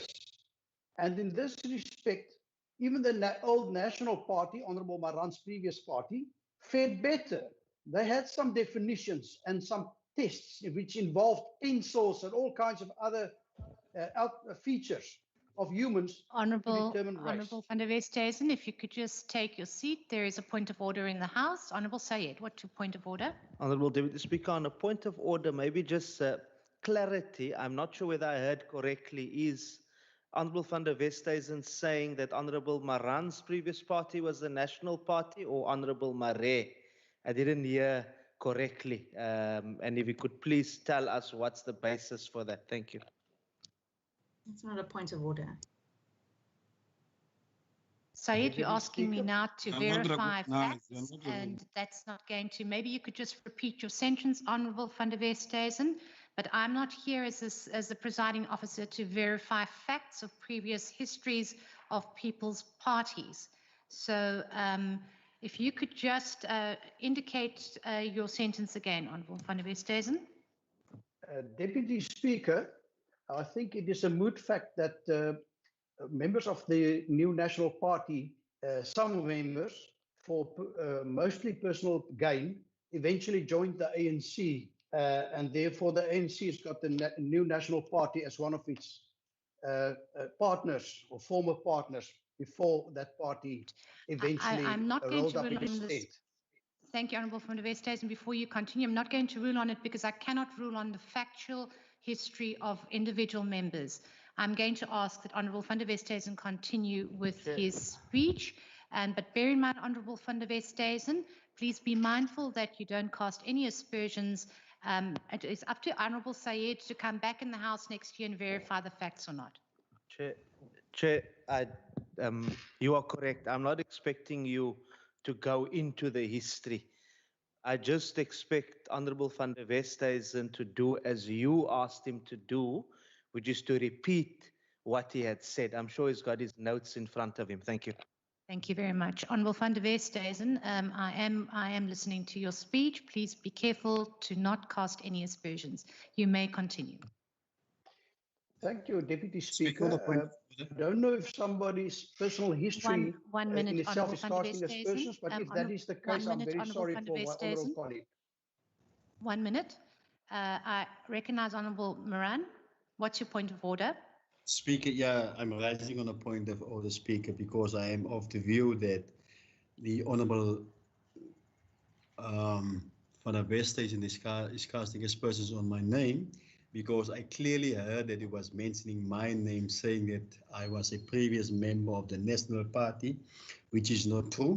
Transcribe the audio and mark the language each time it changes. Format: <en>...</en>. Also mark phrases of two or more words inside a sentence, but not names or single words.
<en>And in this respect, even the old National Party, Honourable Maran's previous party, fared better. They had some definitions and some tests which involved pencils and all kinds of other features of humans to determine race. Honourable van der Westhuizen, if you could just take your seat. There is a point of order in the House. Honourable Sayed, what's your point of order? Honourable Deputy Speaker, on a point of order, maybe just clarity. I'm not sure whether I heard correctly. Is Honourable van der Westhuizen saying that Honourable Maran's previous party was the National Party or Honourable Maree? I didn't hear correctly. And if you could please tell us what's the basis for that. Thank you. It's not a point of order. Sayed, you're asking me now to verify facts, no, and that's not going to. Maybe you could just repeat your sentence, Honourable van der Westhuizen. But I'm not here as the presiding officer to verify facts of previous histories of people's parties. So if you could just indicate your sentence again, Honourable van der Westhuizen. Deputy Speaker, I think it is a moot fact that members of the new National Party, some members, for mostly personal gain, eventually joined the ANC, and therefore the ANC has got the new National Party as one of its partners or former partners before that party eventually I'm not going rolled to up rule in its on this. stead. Thank you, Honourable from the Westhuizen. And before you continue, I'm not going to rule on it because I cannot rule on the factual history of individual members. I'm going to ask that Honourable van der Westhuizen continue with his speech. But bear in mind, Honourable van der Westhuizen, please be mindful that you don't cast any aspersions. It is up to Honourable Sayed to come back in the House next year and verify the facts or not. Chair, you are correct. I'm not expecting you to go into the history. I just expect Honourable van der Westhuizen to do as you asked him to do, which is to repeat what he had said. I'm sure he's got his notes in front of him. Thank you. Thank you very much. Honourable van der Westhuizen, I am listening to your speech. Please be careful to not cast any aspersions. You may continue. Thank you, Deputy Speaker. I don't know if somebody's personal history one minute, in itself is Honourable van der casting Westhuizen. aspersions, but if that is the case, I'm very sorry for my honourable colleague. 1 minute. I recognise Honourable Moran. What's your point of order? Speaker, yeah, I'm rising on a point of order, Speaker, because I am of the view that the Honourable Van der Westhuizen is casting aspersions on my name, because I clearly heard that he was mentioning my name, saying that I was a previous member of the National Party, which is not true.</en>